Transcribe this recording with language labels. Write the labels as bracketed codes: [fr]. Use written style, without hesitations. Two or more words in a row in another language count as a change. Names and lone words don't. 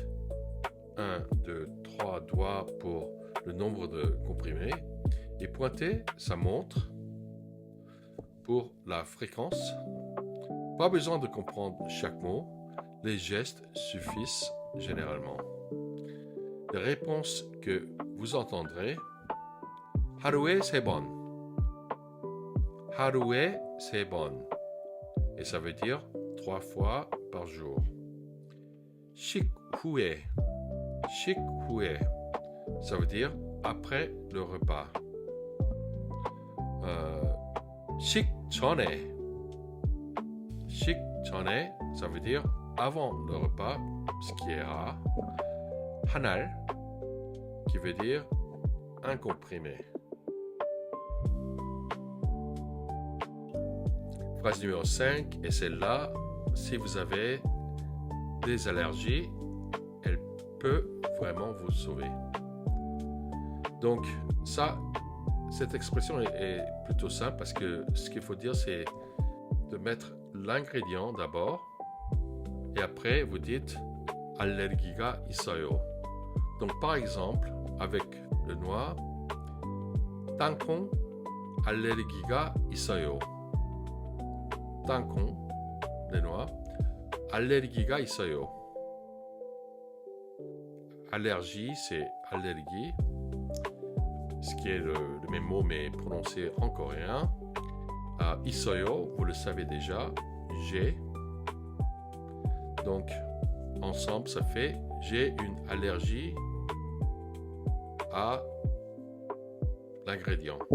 [fr] 1, 2, 3 doigts pour le nombre de comprimés. Et pointer sa montre pour la fréquence. Pas besoin de comprendre chaque mot. Les gestes suffisent généralement. Les réponses que vous entendrez. [ko] 하루에 3번. 하루에 3번. [fr] Et ça veut dire 3 fois par jour. [ko] 식후에. 식후에. [fr] Ça veut dire après le repas. [ko] 식전에. 식전에, [fr] ça veut dire avant le repas, ce qui est rare. [ko] 한 알, [fr] qui veut dire un comprimé. Phrase numéro 5, et celle-là, si vous avez des allergies, elle peut vraiment vous sauver. Donc, cette expression est plutôt simple parce que ce qu'il faut dire, c'est de mettre l'ingrédient d'abord et après, vous dites [ko] allergi가 있어요. [fr] Donc, par exemple, avec le noix, [ko] 땅콩 알레르기가 있어요. 땅콩, [fr] les noix, [ko] 알레르기가 있어요. [fr] Allergie, c'est allergie, ce qui est le même mot mais prononcé en coréen. 있어요, vous le savez déjà, j'ai. Donc, ensemble, ça fait j'ai une allergie à l'ingrédient.